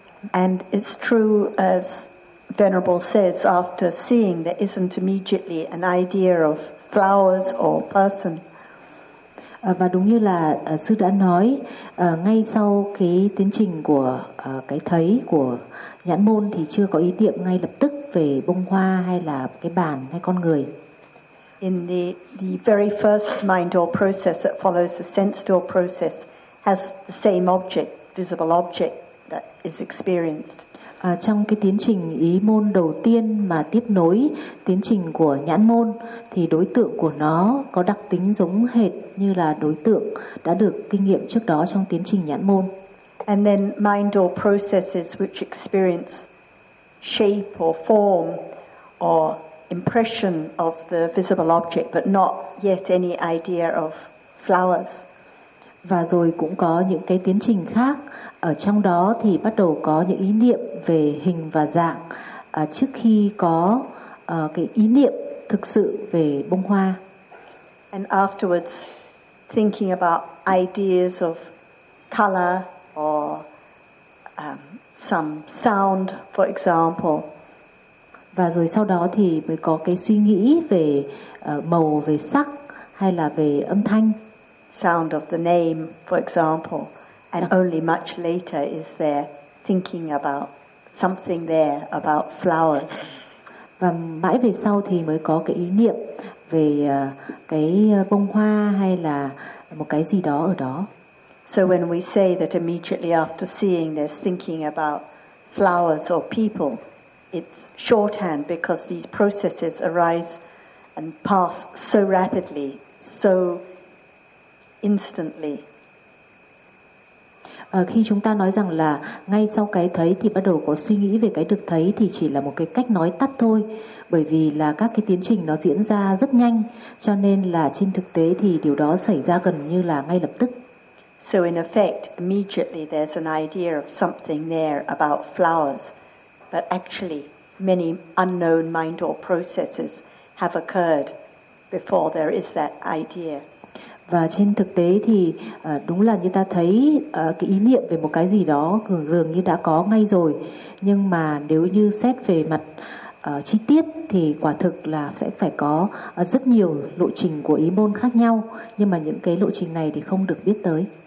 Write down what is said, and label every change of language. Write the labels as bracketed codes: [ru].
[en] And it's true as Venerable says, after seeing, there isn't immediately an idea of flowers or person. [vi] Và đúng như là sư đã nói, ngay sau cái tiến trình của cái thấy của nhãn môn thì chưa có ý niệm ngay lập tức về bông hoa hay là cái bàn hay con người. [en] In the very first mind door process that follows the sense door process has the same object, visible object that is experienced. [vi] Trong cái tiến trình ý môn đầu tiên mà tiếp nối tiến trình của nhãn môn thì đối tượng của nó có đặc tính giống hệt như là đối tượng đã được kinh nghiệm trước đó trong tiến trình nhãn môn. [en] And then mind or processes which experience shape or form or impression of the visible object but not yet any idea of flowers. [vi] Và rồi cũng có những cái tiến trình khác, ở trong đó thì bắt đầu có những ý niệm về hình và dạng trước khi có cái ý niệm thực sự về bông hoa. [en] And afterwards thinking about ideas of color or some sound, for example. [vi] Và rồi sau đó thì mới có cái suy nghĩ về màu, về sắc hay là về âm thanh. [en] Sound of the name, for example, and only much later is there thinking about something there about flowers. [vi] Và mãi về sau thì mới có cái ý niệm về cái bông hoa hay là một cái gì đó ở đó. [en] So when we say that immediately after seeing there's thinking about flowers or people, it's shorthand because these processes arise and pass so rapidly, so instantly. [vi] Khi chúng ta nói rằng là ngay sau cái thấy thì bắt đầu có suy nghĩ về cái được thấy thì chỉ là một cái cách nói tắt thôi, bởi vì là các cái tiến trình nó diễn ra rất nhanh, cho nên là trên thực tế thì điều đó xảy ra gần như là ngay lập tức. [en] So in effect, immediately there's an idea of something there about flowers, but actually many unknown mind or processes have occurred before there is that idea. [vi] Và trên thực tế thì đúng là như ta thấy cái ý niệm về một cái gì đó dường như đã có ngay rồi, nhưng mà nếu như xét về mặt chi tiết thì quả thực là sẽ phải có rất nhiều lộ trình của ý môn khác nhau, nhưng mà những cái lộ trình này thì không được biết tới.